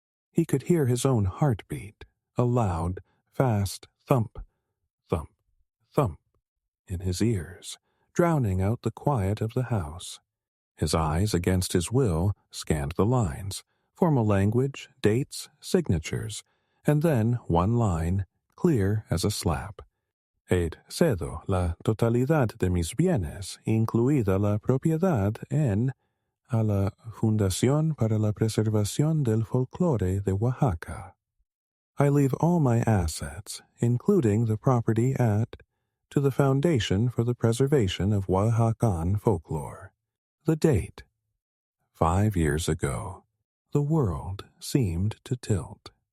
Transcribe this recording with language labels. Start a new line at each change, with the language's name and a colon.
English: He could hear his own heartbeat, a loud, fast thump, thump, thump, in his ears, drowning out the quiet of the house. His eyes, against his will, scanned the lines, formal language, dates, signatures, and then one line, clear as a slap.
Spanish: Cedo la totalidad de mis bienes, incluida la propiedad en a la Fundación para la Preservación del Folclore de Oaxaca.
English: I leave all my assets, including the property to the Foundation for the Preservation of Oaxacan Folklore. The date. 5 years ago. The world seemed to tilt.